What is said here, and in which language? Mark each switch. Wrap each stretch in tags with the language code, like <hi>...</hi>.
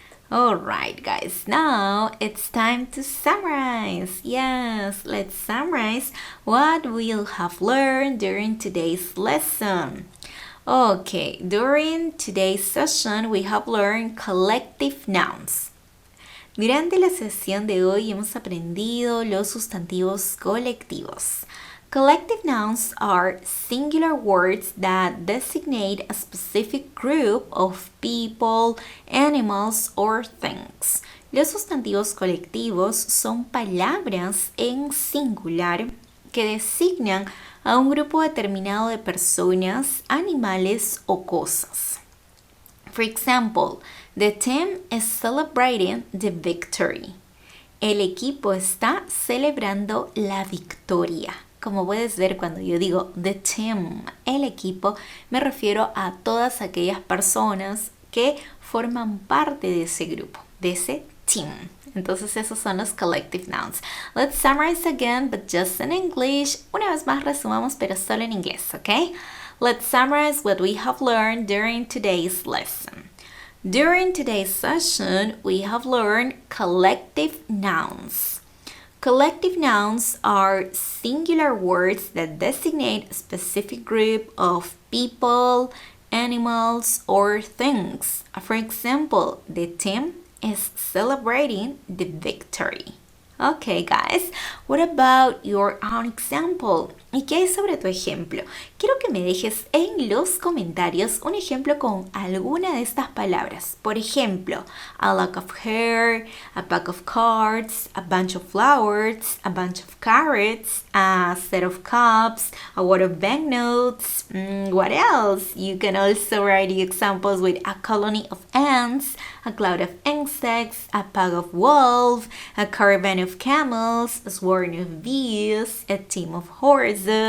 <en>Alright guys, now it's time to summarize. Yes, let's summarize what we'll have learned during today's lesson. Okay, during today's session we have learned collective nouns.</en> <es>Durante la sesión de hoy hemos aprendido los sustantivos colectivos.</es> <en>Collective nouns are singular words that designate a specific group of people, animals, or things.</en> <es>Los sustantivos colectivos son palabras en singular que designan a un grupo determinado de personas, animales o cosas.</es> <en>For example, the team is celebrating the victory.</en> <es>El equipo está celebrando la victoria. Como puedes ver, cuando yo digo the team, el equipo, me refiero a todas aquellas personas que forman parte de ese grupo, de ese team. Entonces esos son los collective nouns.</es> <en>Let's summarize again, but just in English.</en> <es>Una vez más resumamos, pero solo en inglés, ¿ok?</es> <en>Let's summarize what we have learned during today's lesson. During today's session, we have learned collective nouns. Collective nouns are singular words that designate a specific group of people, animals, or things. For example, the team is celebrating the victory. Okay, guys, what about your own example?</en> <es>¿Y qué hay sobre tu ejemplo? Quiero que me dejes en los comentarios un ejemplo con alguna de estas palabras. Por ejemplo,</es> <en>a lock of hair, a pack of cards, a bunch of flowers, a bunch of carrots, a set of cups, a wad of banknotes. What else? You can also write the examples with a colony of ants, a cloud of insects, a pack of wolves, a caravan of camels, a swarm of bees, a team of horses.</en>